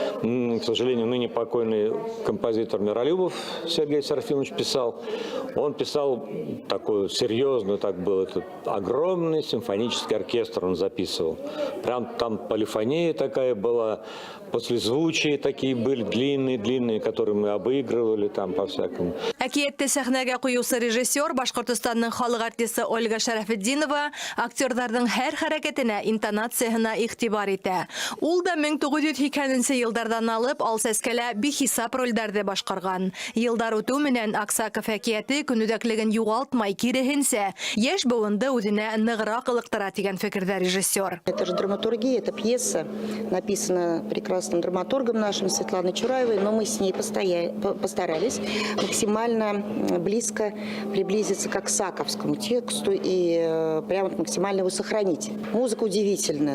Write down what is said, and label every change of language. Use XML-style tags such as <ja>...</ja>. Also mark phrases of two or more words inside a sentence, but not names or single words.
<ru>К сожалению, ныне покойный композитор Миролюбов Сергей Серафимович писал. Он писал такую серьезную, так был этот огромный симфонический оркестр, он записывал. Прям там полифония такая была, послезвучия такие были длинные, которые мы обыгрывали там по-всякому.</ru> <tt>Әкиятте сәхнәгә куюсы режиссер Башкортстанның халык артисты Ольга Шәрәфетдинова актерларның һәр хәрәкәтенә, интонациясына игътибар итә. Ул да 1980 еллардан алып «Ал сәскәлә» бихисап рольләрдә башкарган. Елдар үтү менән Аксаков әкияте күнүдәклеген югалтмай, киресенчә, яшь буынды үзенә ныграк ылыктыра дигән фикердә режиссер.</tt> <ru>Это же драматургия, это пьеса, написана прекрасным драматургом нашим Светланой Чураевой, но мы с ней постарались максимально близко приблизиться к аксаковскому тексту и прямо максимально его сохранить. Музыка удивительная.</ru>